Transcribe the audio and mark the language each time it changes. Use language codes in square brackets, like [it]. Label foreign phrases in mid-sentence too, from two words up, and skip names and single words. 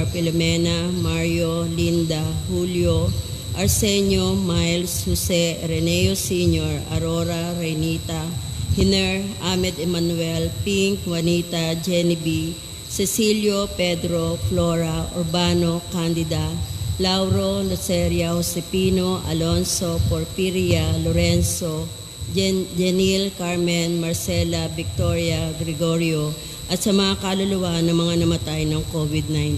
[tl] Filomena, Mario, Linda, Julio, Arsenio, Miles, Jose, Reneo Sr., Aurora, Reynita, Hiner, Ahmed Emmanuel, Pink, Juanita, Jenny B., Cecilio, Pedro, Flora, Urbano, Candida, Lauro, Luceria, Josepino, Alonso, Porfiria, Lorenzo, Jenil, Carmen, Marcela, Victoria, Gregorio, at sa mga kaluluwa ng mga namatay ng COVID-19.